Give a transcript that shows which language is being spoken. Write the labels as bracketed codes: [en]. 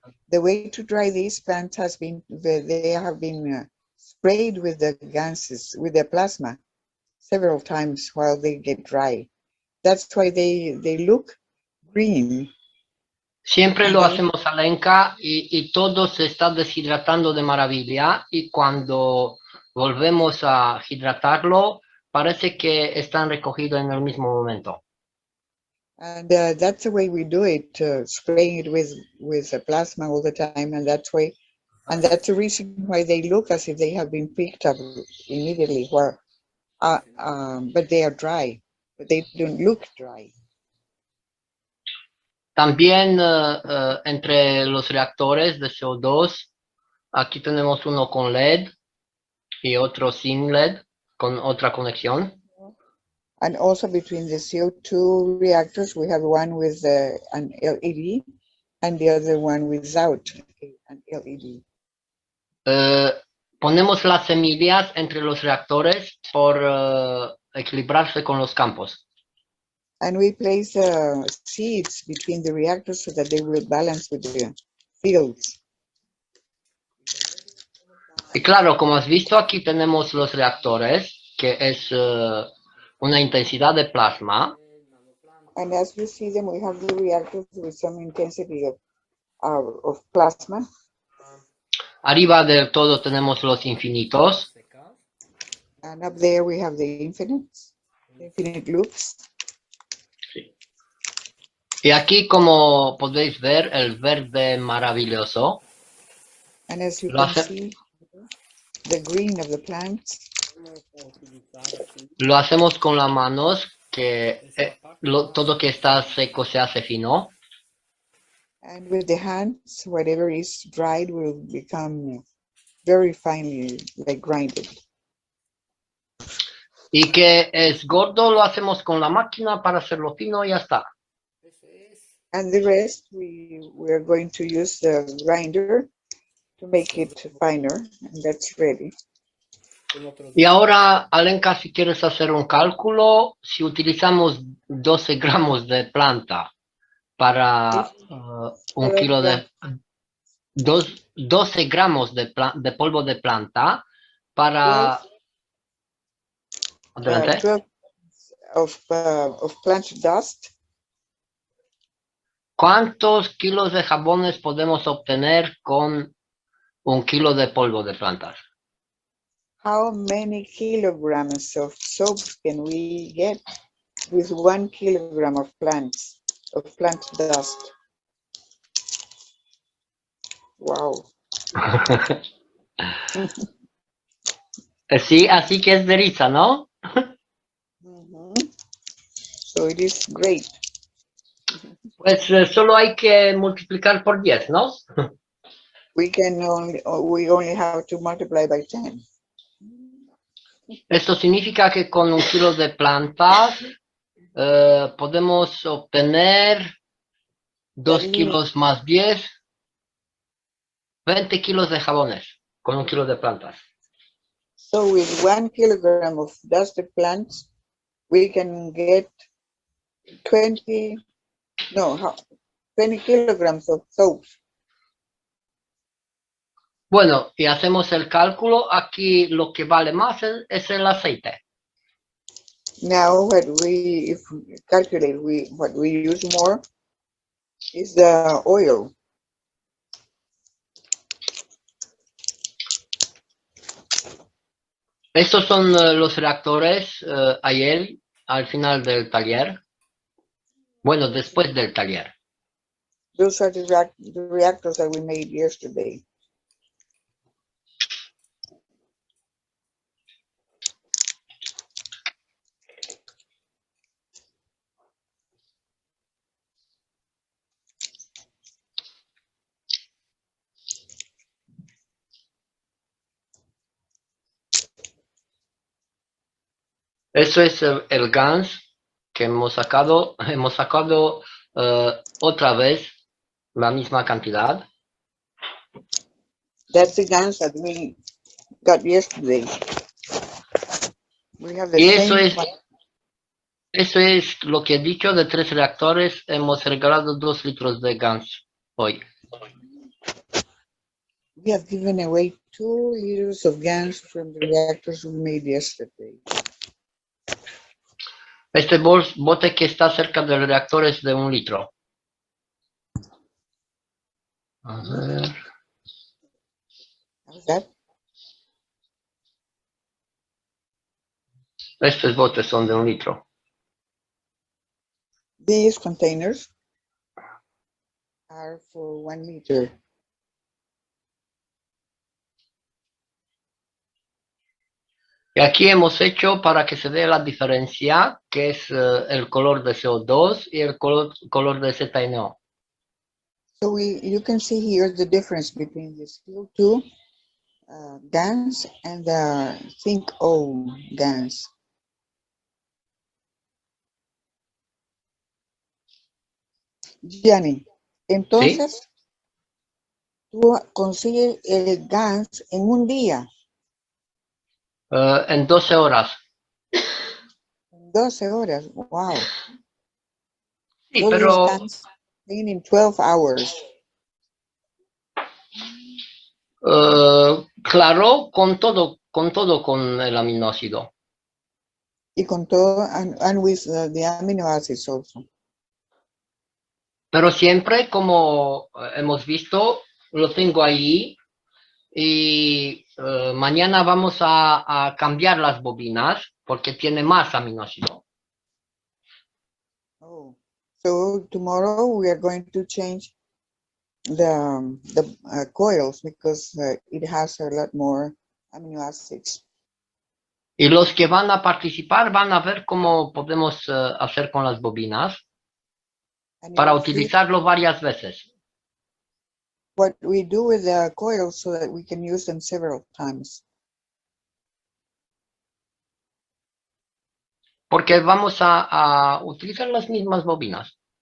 [en] The way to dry these plants has been, they have been sprayed with the gases, with the plasma, several times while they get dry. That's why they look green. [es] Siempre [en] And [es] lo [en] then [es] hacemos Alenka y todo se está deshidratando de maravilla y cuando volvemos a hidratarlo parece que están recogidos en el mismo momento. [en] And that's the way we do it, spraying it with plasma all the time, and that's the reason why they look as if they have been picked up immediately. But they are dry, but they don't look dry. [es] También entre los reactores de CO2, aquí tenemos uno con LED y otro sin LED, con otra conexión. [en] And also between the CO2 reactors, we have one with an LED and the other one without an LED. [es] Ponemos las semillas entre los reactores por equilibrarse con los campos. [en] And we place seeds between the reactors so that they will balance with the fields. [es] Y claro, como has visto, aquí tenemos los reactores, que es una intensidad de plasma. [en] And as you see them, we have the reactors with some intensity of plasma. [es] Arriba del todo tenemos los infinitos. [en] And up there we have the infinite loops. [es] Y aquí, como podéis ver, el verde maravilloso. [en] And as you can see, the green of the plants. [es] Lo hacemos con las manos, que todo que está seco se hace fino. [en] And with the hands, whatever is dried will become very finely, like grinded. [es] Y que es gordo lo hacemos con la máquina para hacerlo fino y ya está. [en] And the rest, we are going to use the grinder to make it finer, and that's ready. [es] Y ahora, Alenka, si quieres hacer un cálculo, si utilizamos 12 gramos de planta para un kilo de... 12 gramos de polvo de planta para... [en] 12 of plant dust. [es] ¿Cuántos kilos de jabones podemos obtener con un kilo de polvo de plantas? [en] How many kilograms of soap can we get with 1 kilogram of plant dust? Wow. [es] Sí, así que es de risa, ¿no? [en] So it is great. [es] Pues solo hay que multiplicar por 10, ¿no? [en] We only have to multiply by 10. [es] Esto significa que con un kilo de plantas podemos obtener 2 kilos más 10, 20 kilos de jabones con un kilo de plantas. [en] So with 1 kilogram of dusted plants, we can get 20 kilograms of soap. [es] Bueno, y hacemos el cálculo. Aquí lo que vale más es el aceite. [en] Now, if we calculate, what we use more is the oil. [es] Estos son los reactores ayer, al final del taller. Bueno, después del taller. [en] Those are the reactors that we made yesterday. [es] Eso es el GANS que hemos sacado. Hemos sacado otra vez la misma cantidad. [en] That's the guns that we got yesterday. We have the [es] Y [en] same [es] eso es lo que he dicho de 3 reactores. Hemos regalado 2 litros de GANS hoy. [en] We have given away 2 liters of gas from the reactors we made yesterday. [es] Este bote que está cerca del reactor es de 1 litro. A ver. [en] How's that? [es] Estos botes son de 1 litro. [en] These containers are for 1 liter. [es] Y aquí hemos hecho para que se vea la diferencia, que es el color de CO2 y el color de ZNO. [en] So you can see here the difference between the CO2 gas and the zinc O gas. [es] Gianni, entonces tú consigues el gas en un día, En 12 horas. en 12 horas. Wow. Sí, [en] So [es] pero [en] this gas in 12 hours. [es] claro, con todo con el aminoácido. Y con todo, [en] and with the amino acids also. [es] Pero siempre, como hemos visto, lo tengo ahí y mañana vamos a cambiar las bobinas porque tiene más aminoácido. [en] Oh, so tomorrow we are going to change the coils because it has a lot more amino acids. [es] Y los que van a participar van a ver cómo podemos hacer con las bobinas [en] And [es] para [en] you will see [es] utilizarlo varias veces. [en] what we do with the coils so that we can use them several times. [es] Porque vamos a utilizar las mismas bobinas.